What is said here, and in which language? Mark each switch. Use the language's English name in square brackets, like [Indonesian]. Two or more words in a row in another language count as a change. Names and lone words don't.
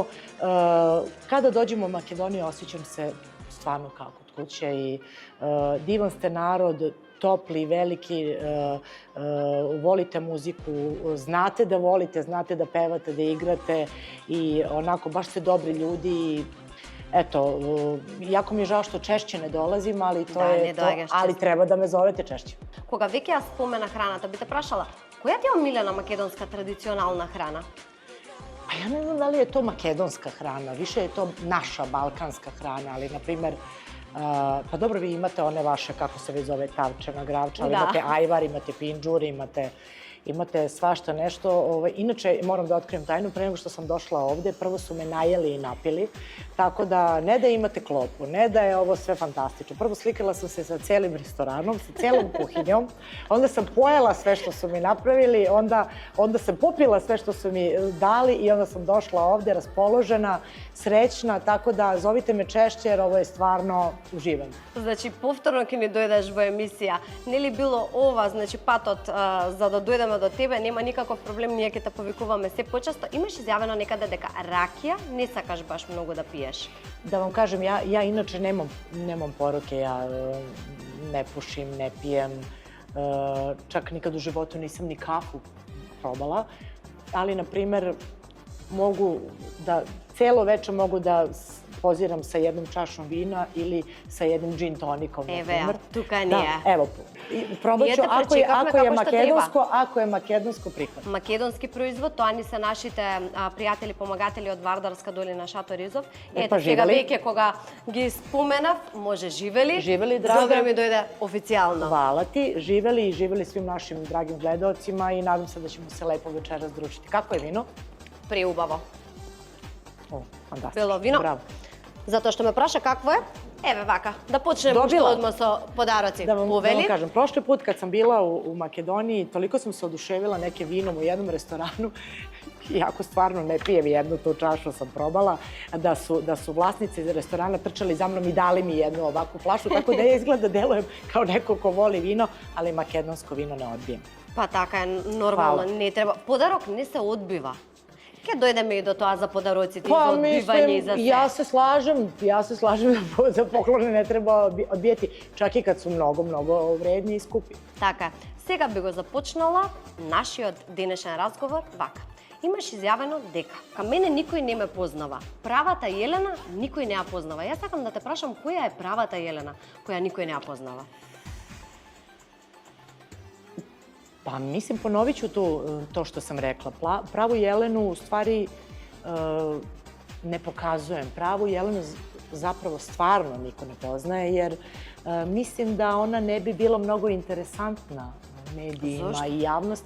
[Serbian] Kada dođemo u Makedoniju osjećam se stvarno kao kod kuće i divan ste narod, topli, veliki, volite muziku, znate da volite, znate da pevate, da igrate i onako baš ste dobri ljudi. Eto, jako mi je žao što češće ne dolazim, ali to je to, ali treba da me zovete češće. [Macedonian] Кога веќе ја спомена храната, би те прашала, која ти е омилена македонска традиционална храна? [Serbian] A ja ne znam da li je to makedonska hrana, više je to naša balkanska hrana, ali, na primer, pa dobro, vi imate one vaše, kako se već zove, tavčana, gravča, ali imate ajvar, imate pinđur, imate svašta nešto. Inače, moram da otkrijem tajnu, pre nego što sam došla ovde, prvo su me najeli i napili, tako da ne da imate klopu, ne da je ovo sve fantastično. Prvo slikala sam se sa celim restoranom, sa celom kuhinjom, onda sam pojela sve što su mi napravili, onda sam popila sve što su mi dali i onda sam došla ovde raspoložena, srećna, tako da zovite me češće jer ovo je stvarno uživanje. [Macedonian] Значи, повторно ќе ни дојдеш во емисија. Нели било ова, значи, патот за да дојдеме до тебе, нема никаков проблем, ние ќе те повикуваме се почесто. Имаш изјавено некаде дека ракија не сакаш баш многу да пиеш. [Serbian] Da vam kažem, ja inače nemam poroke, ja ne pušim, ne pijem, čak nikad u životu nisam ni kafu probala, ali, na primer, mogu da, celo veče mogu da poziram sa jednom čašom vina ili sa jednim džin tonikom, na primer. [Macedonian] Еве, тука ни е. [Serbian] Evo, probat ću, ako je makedonsko prihvatno. [Macedonian] Македонски производ, тоа ни се нашите пријатели, помагатели од Вардарска долина Шато Ризов. Ето, сега живели? веќе кога ги споменав, може живели. Живели, draga. Добре ми дојде официјално. [Serbian] Hvala ti, živeli i živeli svim našim dragim gledalcima i nadam se da ćemo se lepo večeras družiti. Kako je vino? [Macedonian] Преубаво. [Serbian] O, fantastično. [Macedonian] Бело вино. Bravo. Затоа што ме праша какво е, Еве вака, да почнемо уште Добила. одма со подароци. [Serbian] Da vam [Macedonian] Повели? [Serbian] kažem, prošli put kad sam bila u Makedoniji, toliko sam se oduševila nekim vinom u jednom restoranu, iako stvarno ne pijem, jednu tu čašu sam probala, da su vlasnici restorana trčali za mnom i dali mi jednu ovakvu flašu, tako da ja izgleda delujem kao neko ko voli vino, ali makedonsko vino ne odbijem. [Macedonian] Па така е нормално, Фала. не треба. Подарок не се одбива. Ке дојдеме и до тоа за подароците, и за одбивање и за се. [Serbian] ja se slažem da za poklone ne treba odbijati, čak i kad su mnogo vredni i skupi. [Macedonian] Така, сега би го започнала нашиот денешен разговор вака. Имаш изјавено дека кај мене никој не ме познава. Правата Јелена никој не ја познава. Јас сакам да те прашам која е правата Јелена, која никој не ја познава. [Serbian] Pa mislim, ponovit ću to što sam rekla. Pravu Jelenu u stvari ne pokazujem. Pravu Jelenu zapravo stvarno niko ne poznaje, jer mislim da ona ne bi bila mnogo interesantna medijima i javnosti.